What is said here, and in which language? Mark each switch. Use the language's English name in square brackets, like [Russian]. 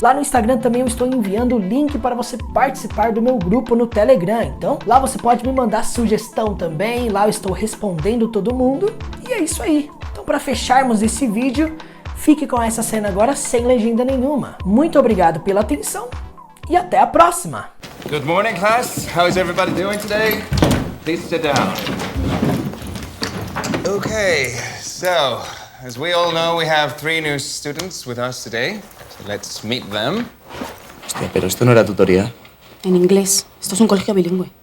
[Portuguese] Lá no Instagram também eu estou enviando o link para você participar do meu grupo no Telegram. Então, lá você pode me mandar sugestão também. Lá eu estou respondendo todo mundo. E é isso aí. Então, para fecharmos esse vídeo, fique com essa cena agora sem legenda nenhuma. Muito obrigado pela atenção e até a próxima. [English] Good morning, class. How is everybody doing today? Please sit down. Okay, so, as we all know, we have 3 new students with us today. So let's meet them. [Spanish] Hostia, pero esto no era tutoría. En inglés. Esto es un colegio bilingüe.